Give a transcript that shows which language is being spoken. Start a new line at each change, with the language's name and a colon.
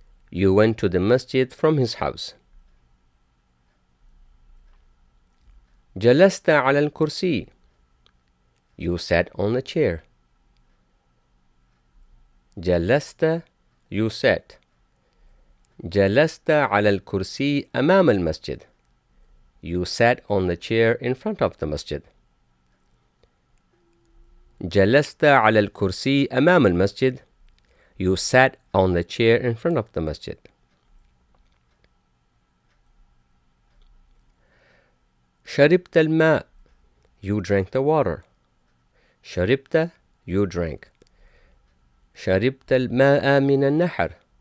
English: You went to the masjid from his house.
Arabic: جلست على الكرسي.
English: You sat on the chair.
Arabic: جلست,
English: you sat.
Arabic: جلست على الكرسي أمام المسجد.
English: You sat on the chair in front of the masjid.
Arabic: جلست على الكرسي أمام المسجد.
English: You sat on the chair in front of the masjid.
Arabic: شربت الماء.
English: You drank the water.
Arabic: شربت,
English: you drank.
Arabic: شربت الماء من النهر.